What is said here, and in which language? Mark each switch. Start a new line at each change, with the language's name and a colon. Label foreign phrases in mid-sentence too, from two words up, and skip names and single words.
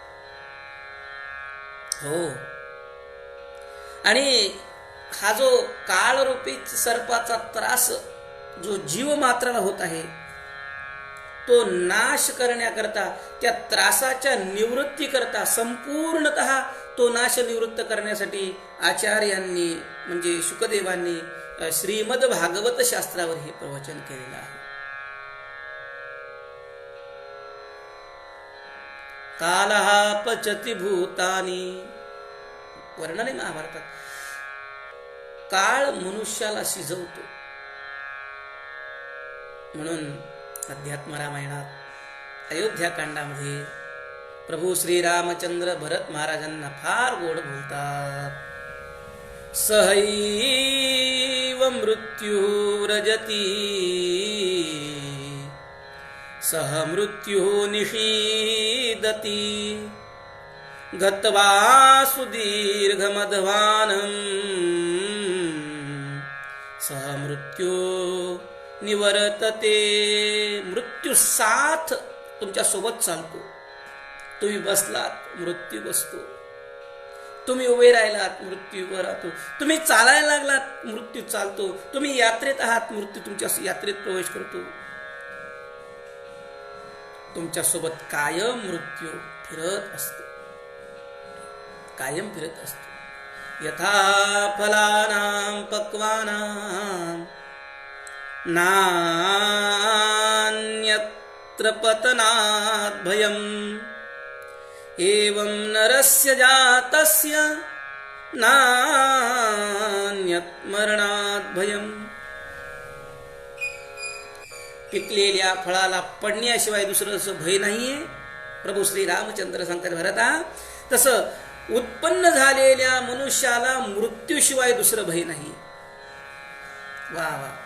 Marathi: हो, आणि हा जो काळरूपी सर्पाचा त्रास जो जीव मात्राला होत आहे, तो नाश करण्याकरता, त्या त्रासाच्या निवृत्तीकरता, संपूर्णतः तो नाश निवृत्त करण्यासाठी आचार्यांनी म्हणजे शुकदेवांनी श्रीमद भागवत शास्त्रावर हे प्रवचन केलेलं आहे.
Sanskrit: कालः पचति भूतानि,
Marathi: वर्णन आहे महाभारतात. काळ मनुष्याला शिजवतो. म्हणून अध्यात्म रामायणात अयोध्याकांडामध्ये प्रभू श्रीरामचंद्र भरत महाराजांना फार गोड बोलतात.
Sanskrit: सहैव मृत्युरजती सह मृत्यु निषीदति गत्वा सुदीर्घमध्वानं सह मृत्यु निवर्तते.
Marathi: मृत्यू साथ तुमच्या सोबत चालतो. तुम्ही बसलात, मृत्यू बसतो. तुम्ही उभे राहिलात, मृत्यू उभा राहतो. तुम्ही चालायला लागलात, मृत्यू चालतो. तुम्ही यात्रेत आहात, मृत्यू तुमच्या यात्रेत प्रवेश करतो. तुमच्या सोबत कायम मृत्यू फिरत असतो. कायम फिरत असतो.
Sanskrit: यथा फलानां पक्वानां नान्यत्र पतनात् भयम् एवं नरस्य जातस्य नान्यत् मरणात् भयम्.
Marathi: पिकलेल्या फळाला पडण्याशिवाय दुसरं असं भय नाहीये. प्रभू श्री रामचंद्र सांगतात भरता, तसं उत्पन्न झालेल्या मनुष्याला मृत्यूशिवाय दुसरं भय नाही. वा वा.